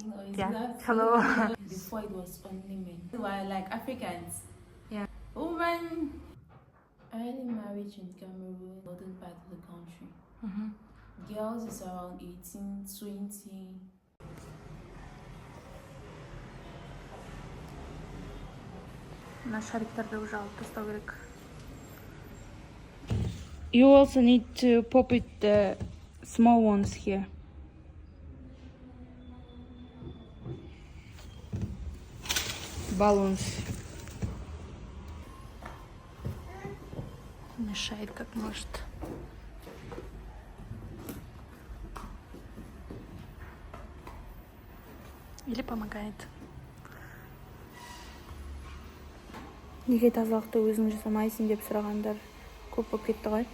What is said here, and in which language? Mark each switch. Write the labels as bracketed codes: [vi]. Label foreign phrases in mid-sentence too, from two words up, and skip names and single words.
[en] Yeah. Hello. Before it was only men. We were like Africans. Yeah. Women. Early marriage in Cameroon, northern part of the country. Girls is around 18, 20. [kk] Мына шариктарды уже алып тастау керек. [en] You also need to pop it the small ones here. Balloons. [ru] Мешает как может. Или помогает. [kk] Неге тазалықты өзің жасамайсың деп сұрағандар көп болып кетті ғой.